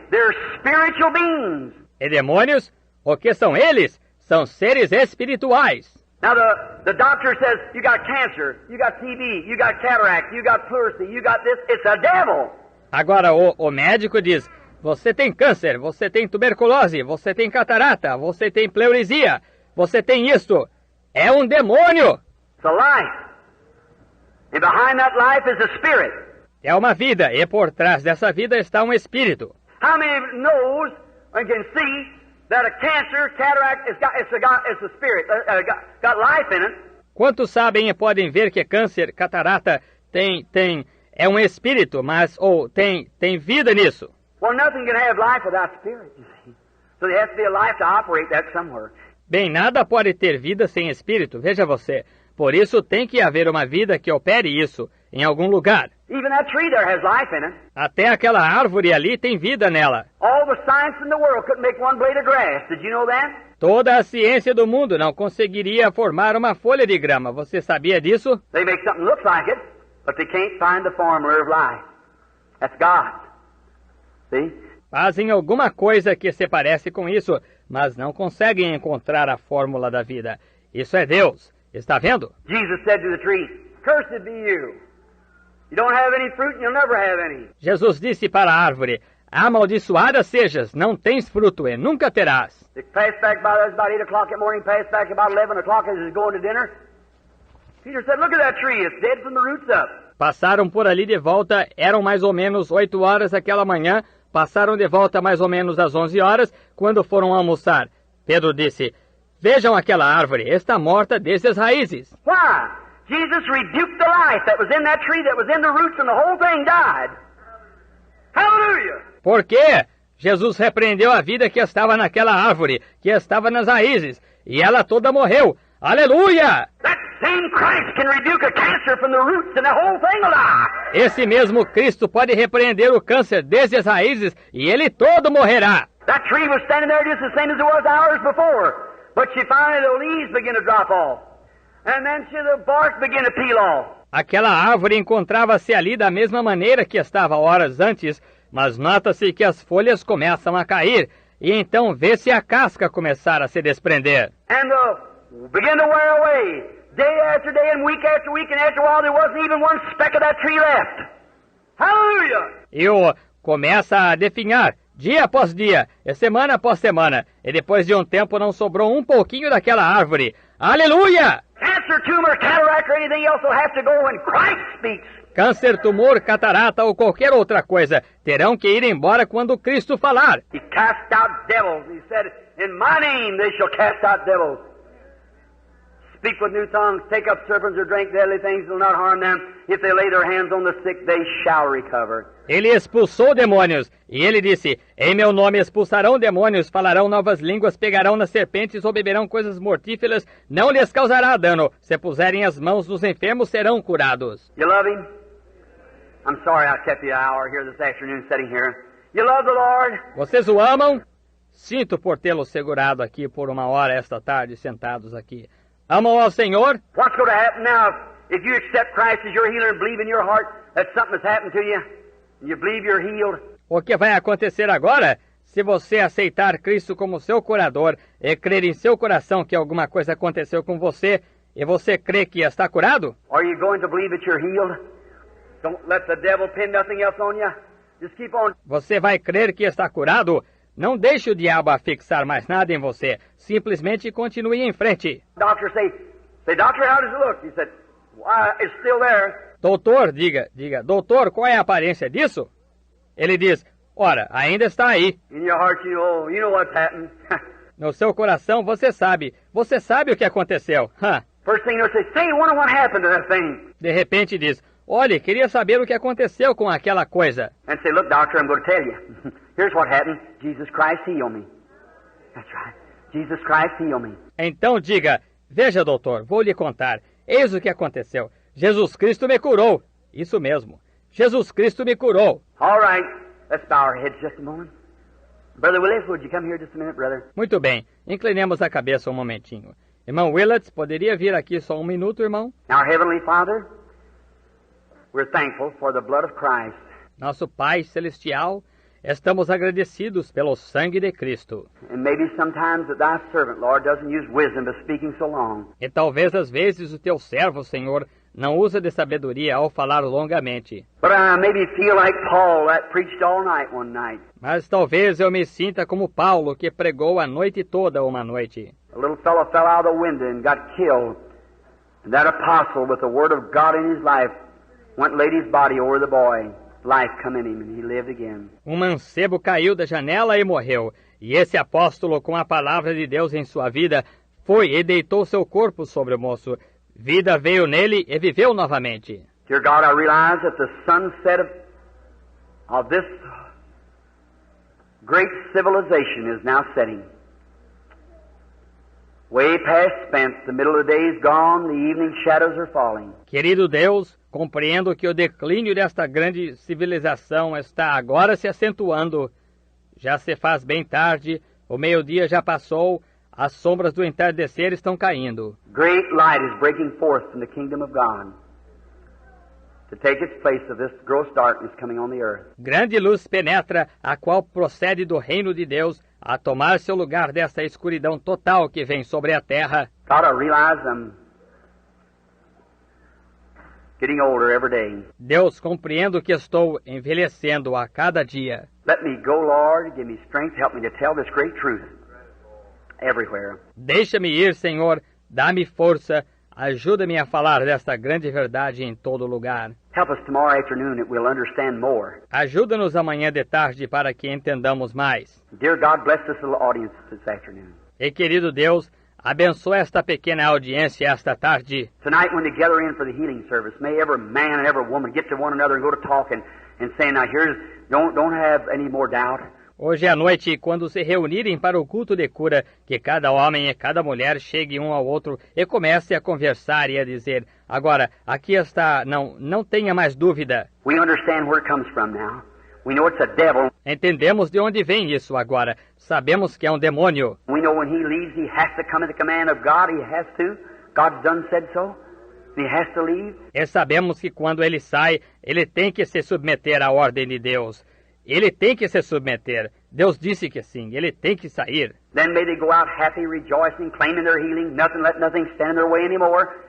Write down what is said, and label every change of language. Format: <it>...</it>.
<en>They're spiritual beings.</en> <pt>E demônios? O que são eles? São seres espirituais.</pt> <en>Now the doctor says, you got cancer, you got TB, you got cataract, you got pleurisy, you got this. It's a devil.</en> <pt>Agora o médico diz, você tem câncer, você tem tuberculose, você tem catarata, você tem pleurisia, você tem isto. É um demônio.</pt> <en>It's a life. And behind that life is a spirit.</en> <pt>É uma vida, e por trás dessa vida está um espírito.</pt> <en>How many knows and can see that a cancer, cataract, it's a spirit, got life in it?</en> <pt>Quantos sabem e podem ver que câncer, catarata é um espírito, mas tem vida nisso?</pt> <en>Well, nothing can have life without spirit, you see. So there has to be a life to operate that somewhere.</en> <pt>Bem, nada pode ter vida sem espírito, veja você. Por isso tem que haver uma vida que opere isso, em algum lugar.</pt> <en>Even that tree there has life in it.</en> <pt>Até aquela árvore ali tem vida nela.</pt> <en>All the science in the world couldn't make one blade of grass. Did you know that?</en> <pt>Toda a ciência do mundo não conseguiria formar uma folha de grama. Você sabia disso?</pt> <en>They make something look like it, but they can't find the formula of life. That's God. See?</en> <pt>Fazem alguma coisa que se parece com isso, mas não conseguem encontrar a fórmula da vida. Isso é Deus. Está vendo?</pt> <en>Jesus said to the tree, "Cursed be you. You don't have any fruit and you'll never have any."</en> <pt>Jesus disse para a árvore, amaldiçoada sejas, não tens fruto e nunca terás.</pt> <en>They passed back by us about 8 o'clock in the morning, passed back about 11 o'clock as he was going to dinner. Peter said, "Look at that tree, it's dead from the roots up."</en> <pt>Passaram por ali de volta, eram mais ou menos 8 horas aquela manhã, passaram de volta mais ou menos às 11 horas, quando foram almoçar. Pedro disse, vejam aquela árvore, está morta desde as raízes.</pt> <en>Why? Jesus rebuked the life that was in that tree, that was in the roots, and the whole thing died. Hallelujah!</en> <pt>Por quê? Jesus repreendeu a vida que estava naquela árvore, que estava nas raízes, e ela toda morreu. Aleluia!</pt> <en>That same Christ can rebuke a cancer from the roots, and the whole thing will die.</en> <pt>Esse mesmo Cristo pode repreender o câncer desde as raízes, e ele todo morrerá.</pt> <en>That tree was standing there just the same as it was hours before, but finally the leaves began to drop off, and then the bark began to peel off.</en> <pt>Aquela árvore encontrava-se ali da mesma maneira que estava horas antes, mas nota-se que as folhas começam a cair, e então vê-se a casca começar a se desprender.</pt> <en>And begin to wear away, day after day and week, and after a while there wasn't even one speck of that tree left. Hallelujah!</en> <pt>E começa a definhar, dia após dia, e semana após semana, e depois de um tempo não sobrou um pouquinho daquela árvore. Aleluia!</pt> <en>Cancer, tumor, cataract, or anything else will have to go when Christ speaks.</en> <pt>Câncer, tumor, catarata ou qualquer outra coisa terão que ir embora quando Cristo falar.</pt> <en>He cast out devils. He said, "In my name they shall cast out devils. Speak with new tongues, take up serpents or drink deadly things, will not harm them. If they lay their hands on the sick, they shall recover."</en> <pt>Ele expulsou demônios, e ele disse, em meu nome expulsarão demônios, falarão novas línguas, pegarão nas serpentes ou beberão coisas mortíferas, não lhes causará dano. Se puserem as mãos nos enfermos, serão curados.</pt> <en>You love Him? I'm sorry I kept you an hour here this afternoon sitting here. You love the Lord?</en> <pt>Vocês o amam? Sinto por tê-lo segurado aqui por uma hora esta tarde, sentados aqui. Amam ao Senhor?</pt> <en>What's going to happen now if you accept Christ as your healer and believe in your heart that something has happened to you? And you believe you're healed?</en> <pt>O que vai acontecer agora? Se você aceitar Cristo como seu curador e crer em seu coração que alguma coisa aconteceu com você e você crê que está curado?</pt> <en>Are you going to believe that you're healed? Don't let the devil pin nothing else on you. Just keep on.</en> <pt>Você vai crer que está curado? Não deixe o diabo afixar mais nada em você. Simplesmente continue em frente.</pt> <en>Doctor say, "Doctor, how does it look?" He said, "Why, it's still there."</en> <pt>Doutor, diga, doutor, qual é a aparência disso? Ele diz, ora, ainda está aí.</pt> <en>In your heart, you know what's happened.</en> <pt>No seu coração, você sabe o que aconteceu.</pt> <en>First thing they'll say, wonder what happened to that thing.</en> <pt>De repente diz, olhe, queria saber o que aconteceu com aquela coisa.</pt> <en>And say, "Look, doctor, I'm going to tell you. Here's what happened. Jesus Christ healed me." That's right. Jesus Christ healed me.</en> <pt>Então diga, veja, doutor, vou lhe contar. Eis o que aconteceu. Jesus Cristo me curou. Isso mesmo. Jesus Cristo me curou.</pt> <en>All right. Let's bow our heads just a moment. Brother Willis, would you come here just a minute, brother?</en> <pt>Muito bem. Inclinemos a cabeça um momentinho. Irmão Willets, poderia vir aqui só um minuto, irmão?</pt> <en>Our Heavenly Father, we're thankful for the blood of Christ.</en> <pt>Nosso Pai Celestial, estamos agradecidos pelo sangue de Cristo.</pt> <en>And maybe sometimes that thy servant, Lord, doesn't use wisdom by speaking so long.</en> <pt>E talvez às vezes o teu servo, Senhor, não usa de sabedoria ao falar longamente.</pt> <en>But I maybe feel like Paul that preached all night one night.</en> <pt>Mas talvez eu me sinta como Paulo, que pregou a noite toda uma noite.</pt> <en>A little fellow fell out of the window and got killed. And that apostle, with the word of God in his life, went and laid his body over the boy. Life come in him and he lived again.</en> <pt>Um mancebo caiu da janela e morreu. E esse apóstolo, com a palavra de Deus em sua vida, foi e deitou seu corpo sobre o moço. Vida veio nele e viveu novamente.</pt> <en>Dear God, I realize that the sunset of this Great civilization is now setting. Way past spent, the middle of the day is gone, the evening shadows are falling.</en> <pt>Querido Deus, compreendo que o declínio desta grande civilização está agora se acentuando. Já se faz bem tarde, o meio-dia já passou, as sombras do entardecer estão caindo.</pt> <en>Great light is breaking forth from the kingdom of God to take its place of this gross darkness coming on the earth.</en> <pt>Grande luz penetra, a qual procede do reino de Deus, a tomar seu lugar desta escuridão total que vem sobre a terra.</pt> <en>God, I realize I'm getting older every day.</en> <pt>Deus, compreendo que estou envelhecendo a cada dia.</pt> <en>Let me go, Lord, give me strength, help me to tell this great truth everywhere.</en> <pt>Deixa-me ir, Senhor, dá-me força, ajuda-me a falar desta grande verdade em todo lugar.</pt> <en>Help us tomorrow afternoon that we'll understand more.</en> <pt>Ajuda-nos amanhã de tarde para que entendamos mais.</pt> <en>Dear God, bless this little audience this afternoon.</en> <pt>E querido Deus, abençoa esta pequena audiência esta tarde.</pt> <en>Tonight when they gather in for the healing service, may every man and every woman get to one another and go to talking and saying, now here's, don't have any more doubt.</en> <pt>Hoje à noite, quando se reunirem para o culto de cura, que cada homem e cada mulher chegue um ao outro e comece a conversar e a dizer, agora, aqui está, não tenha mais dúvida.</pt> <en>We understand where it comes from now. We know it's a devil.</en> <pt>Entendemos de onde vem isso agora. Sabemos que é um demônio.</pt> <en>We know when he leaves, he has to come at the command of God. He has to. God's done said so. He has to leave.</en> <pt>E sabemos que quando ele sai, ele tem que se submeter à ordem de Deus. Ele tem que se submeter. Deus disse que sim, ele tem que sair.</pt> <en>Then may they go out happy, rejoicing, claiming their healing, let nothing stand in their way anymore.</en>